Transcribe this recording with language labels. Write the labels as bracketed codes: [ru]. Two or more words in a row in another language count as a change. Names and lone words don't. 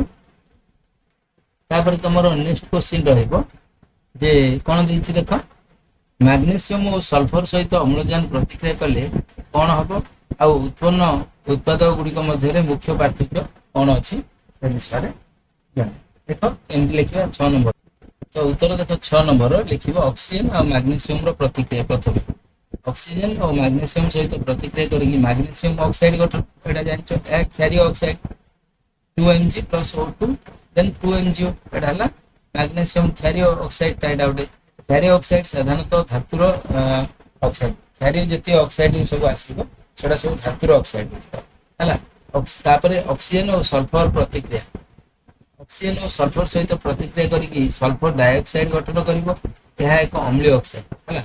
[or] ତାପରେ ତମର [en] next question [or] ରହିବ ଯେ କଣ ଦେଇଛି ଦେଖ, ମାଗ୍ନେସିୟମ ଓ ସଲଫର ସହିତ ଅମ୍ଳଜାନ ପ୍ରତିକ୍ରିୟା କଲେ କଣ ହବ, ଆଉ ଉତ୍ପନ୍ନ ଉତ୍ପାଦ ଗୁଡିକ ମଧ୍ୟରେ ମୁଖ୍ୟ ପାର୍ଥକ୍ୟ କଣ ଅଛି ସେ ବିଷୟରେ ଜଣା। ଦେଖ ଏମିତି ଲେଖିବା 6 ନମ୍ବର। ତ ଉତ୍ତର ଦେଖ 6 ନମ୍ବର ଲେଖିବ, ଅକ୍ସିଜେନ ଆଉ ମାଗ୍ନେସିୟମ ର ପ୍ରତିକ୍ରିୟା। ପ୍ରଥମେ ଅକ୍ସିଜେନ ଆଉ ମାଗ୍ନେସିୟମ ସହିତ ପ୍ରତିକ୍ରିୟା କରିକି [en] magnesium oxide [or] ଗଠନ, ଏଇଟା ଜାଣିଛ, ଏହା କ୍ଷାରୀୟ ଅକ୍ସାଇଡ [en] 2Mg plus O2 then 2MgO, [or] ଏଟା ହେଲା ମାଗ୍ନେସିୟମ କ୍ଷାରୀୟ ଅକ୍ସାଇଡ ଟା। ଏଟା ଗୋଟେ କ୍ଷାରୀୟ ଅକ୍ସାଇଡ ସାଧାରଣତଃ ଧାତୁର ଅକ୍ସାଇଡ, କ୍ଷାରୀୟ ଯେତିକି ଅକ୍ସାଇଡ ସବୁ ଆସିବ ସେଟା ସବୁ ଧାତୁର ଅକ୍ସାଇଡ ହେଲା। ତାପରେ ଅକ୍ସିଜେନ ଓ ସଲଫର ପ୍ରତିକ୍ରିୟା, ଅକ୍ସିଜେନ ଓ ସଲଫର ସହିତ ପ୍ରତିକ୍ରିୟା କରିକି [en] sulphur dioxide [or] ଗଠନ କରିବ, ଏହା ଏକ ଅମ୍ଳୀୟ ଅକ୍ସାଇଡ ହେଲା।